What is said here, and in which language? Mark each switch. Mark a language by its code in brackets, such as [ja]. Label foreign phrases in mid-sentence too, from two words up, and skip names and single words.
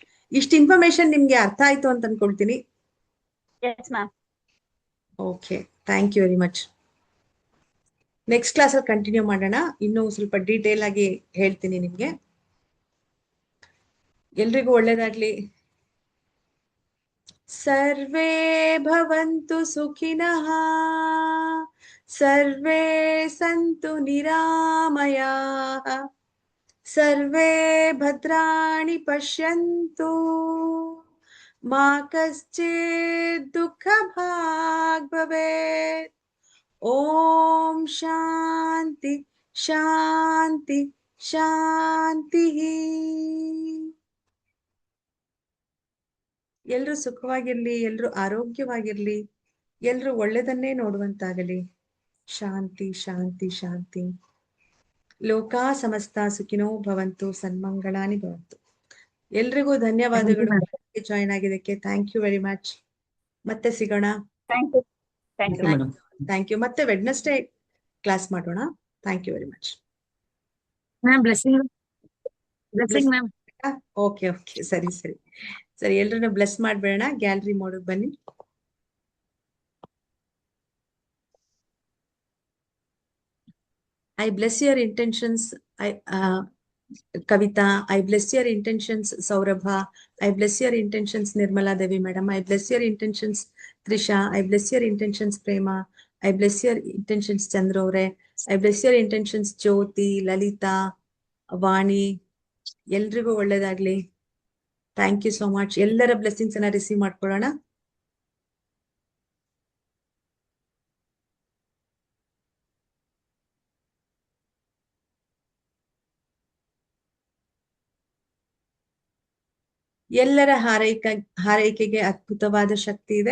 [kn] ಇಷ್ಟು ಇನ್ಫಾರ್ಮೇಶನ್ ನಿಮ್ಗೆ ಅರ್ಥ ಆಯ್ತು ಅಂತ ಅನ್ಕೊಳ್ತೀನಿ. [en] yes ma'am. okay, thank you very much. next class [kn] ಅಲ್ಲಿ ಕಂಟಿನ್ಯೂ ಮಾಡೋಣ. ಇನ್ನೂ ಸ್ವಲ್ಪ ಡೀಟೇಲ್ ಆಗಿ ಹೇಳ್ತೀನಿ ನಿಮ್ಗೆ. ಎಲ್ರಿಗೂ ಒಳ್ಳೇದಾಗ್ಲಿ. [sa] ಸರ್ವೇ ಭವಂತು ಸುಖಿನಃ, ಸರ್ವೇ ಸಂತು ನಿರಾಮಯಾಃ, ಸರ್ವೇ ಭದ್ರಾಣಿ ಪಶ್ಯಂತು, ಮಾ ಕಶ್ಚಿತ್ ದುಃಖ ಭಾಗ್ ಭವೇತ್. ಓಂ ಶಾಂತಿ ಶಾಂತಿ ಶಾಂತಿ. [kn] ಎಲ್ರೂ ಸುಖವಾಗಿರ್ಲಿ, ಎಲ್ರೂ ಆರೋಗ್ಯವಾಗಿರ್ಲಿ, ಎಲ್ರೂ ಒಳ್ಳೆದನ್ನೇ ನೋಡುವಂತಾಗಲಿ. [sa] ಶಾಂತಿ ಶಾಂತಿ ಶಾಂತಿ. ಲೋಕಾ ಸಮಸ್ತ ಸುಖಿನೋ ಭವಂತು, ಸನ್ಮಂಗಳಾನಿ ಭವಂತು. [kn] ಎಲ್ರಿಗೂ ಧನ್ಯವಾದಗಳು ಜಾಯಿನ್ ಆಗಿದ್ದಕ್ಕೆ. [en] thank you very much. [kn] ಮತ್ತೆ ಸಿಗೋಣ. [en] thank you. thank you madam. thank you. ಮತ್ತೆ Wednesday class ಮಾಡೋಣ. thank you very much. ma'am blessing ma'am. [kn] ಓಕೆ, ಸರಿ. ಎಲ್ರನ್ನ ಬ್ಲೆಸ್ ಮಾಡ್ಬೇಡ. [en] gallery mode [kn] ಬನ್ನಿ. [en] I bless your intentions. Kavita, I bless your intentions, Saurabha. I bless your intentions, Nirmala Devi, madam. I bless your intentions, Trisha. I bless your intentions, Prema. I bless your intentions, Chandrore. I bless your intentions, Jyoti, Lalita, Vani. [kn] ಎಲ್ರಿಗೂ ಒಳ್ಳೇದಾಗ್ಲಿ. [en] thank you so much. [kn] ಎಲ್ಲರ ಬ್ಲೆಸ್ಸಿಂಗ್ಸ್ ಅನ್ನ ರಿಸೀವ್ ಮಾಡ್ಕೊಳ್ಳೋಣ. ಎಲ್ಲರ ಹಾರೈಕೆಗೆ ಅದ್ಭುತವಾದ ಶಕ್ತಿ ಇದೆ.